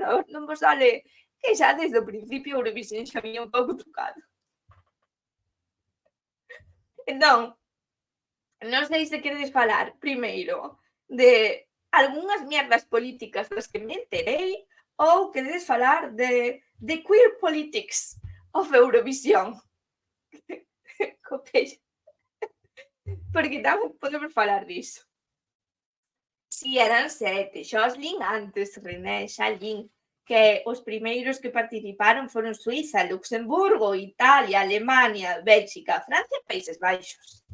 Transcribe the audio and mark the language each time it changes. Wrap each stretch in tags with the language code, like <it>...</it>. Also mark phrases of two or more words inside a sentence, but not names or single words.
<gl>Non vos sale que xa desde o principio Eurovisión xa viña un pouco tocado. Entón, non sei se queredes falar primeiro de algunhas mierdas políticas das que me enterei ou queredes falar de</gl> <en>queer politics of Eurovisión.</en> <gl>Copella. Porque tamén podemos falar diso. Si, eran 7. Xoslin antes, René, Xalín, que os primeiros que participaron foron Suiza, Luxemburgo, Italia, Alemania, Bélxica, Francia e Países Baixos.</gl>